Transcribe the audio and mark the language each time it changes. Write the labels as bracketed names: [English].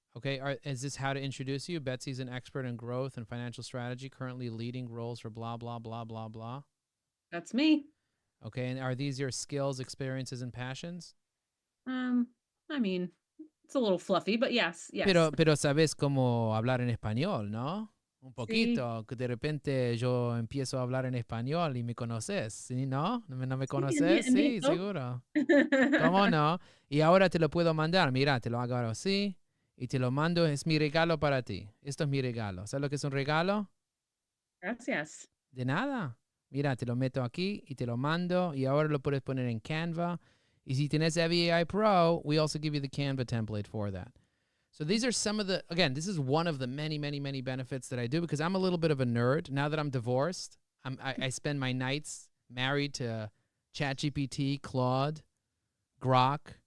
[English] Okay. Is this how to introduce you? Betsy's an expert in growth and financial strategy, currently leading roles for blah, blah, blah, blah, blah. That's me. Okay. And are these your skills, experiences, and passions? I mean, it's a little fluffy, but yes, yes. [Spanish] Pero sabes cómo hablar en español, ¿no? Un poquito, que de repente yo empiezo a hablar en español y me conoces, ¿sí? ¿No? ¿No me conoces? Sí, seguro. ¿Cómo no? Y ahora te lo puedo mandar. Mira, te lo hago ahora así y te lo mando. Es mi regalo para ti. Esto es mi regalo. ¿Sabes lo que es un regalo? Gracias. De nada. Mira, te lo meto aquí y te lo mando y ahora lo puedes poner en Canva. Y si tienes [English] AI Pro, we also give you the Canva template for that. So these are some of the, again, this is one of the many, many, many benefits that I do because I'm a little bit of a nerd. Now that I'm divorced, I spend my nights married to ChatGPT, Claude, Grok.